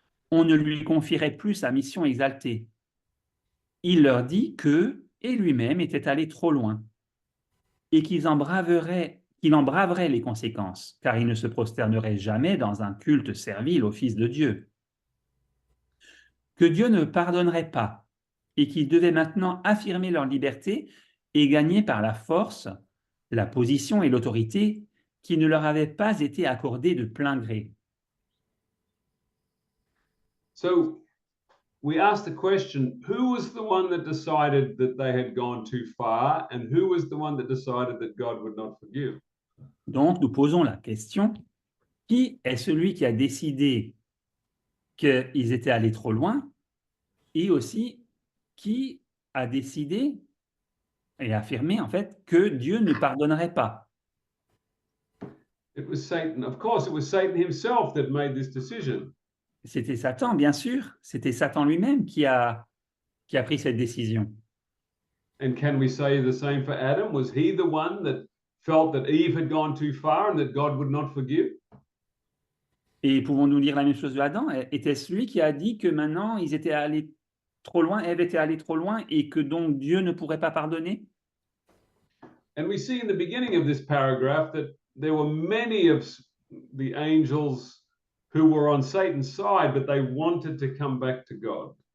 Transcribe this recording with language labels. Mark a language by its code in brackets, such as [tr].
[fr] On ne lui confierait plus sa mission exaltée. Il leur dit qu'eux et lui-même étaient allés trop loin et qu'il en braverait les conséquences, car il ne se prosternerait jamais dans un culte servile au Fils de Dieu. Que Dieu ne pardonnerait pas et qu'ils devaient maintenant affirmer leur liberté et gagner par la force la position et l'autorité qui ne leur avaient pas été accordées de plein gré. [en] So we asked the question, who was the one that decided that they had gone too far, and who was the one that decided that God would not forgive? [fr] Donc, nous posons la question, qui est celui qui a décidé qu'ils étaient allés trop loin, et aussi qui a décidé et affirmé en fait que Dieu ne pardonnerait pas? [en] It was Satan. Of course, it was Satan himself that made this decision. [fr] C'était Satan, bien sûr. C'était Satan lui-même qui a pris cette décision. [en] And can we say the same for Adam? Was he the one that felt that Eve had gone too far and that God would not forgive? [fr] Et pouvons-nous dire la même chose de Adam? Était-ce lui qui a dit que maintenant ils étaient allés trop loin, Ève était allée trop loin et que donc Dieu ne pourrait pas pardonner? [en] And we see in the beginning of this paragraph that there were many of the angels who were on Satan's side, but they wanted to come back to God.